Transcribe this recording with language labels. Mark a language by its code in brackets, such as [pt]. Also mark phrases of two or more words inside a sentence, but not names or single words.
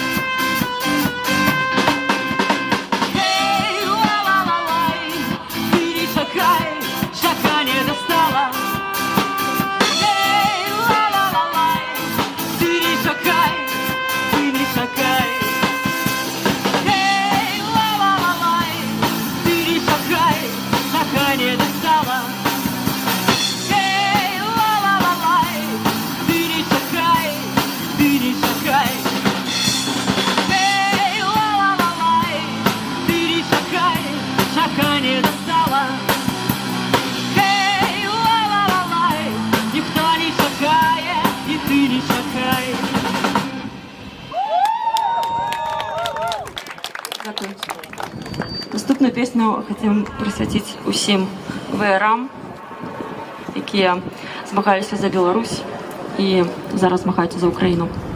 [be] Хей, ла-ла-ла-лай, ты не чакай, чаканне дастала. Хей, ла-ла-ла-лай, ты не чакай, ты не чакай. Хей, ла-ла-ла-лай, ты не чакай, чаканне дастала. Хей, ла-ла-ла-лай, ты не чакай, ты не чакай. Эй, ла-ла-ла-лай, ты не чакай, чаканне дастала. Эй, ла-ла-ла-лай, ніхто не чакае, і ты не чакай. [uk] Дякую. [be] Наступную песню хотим присвяціць усім ВРам, якія змагаліся за Беларусь і зараз змагаються за Україну.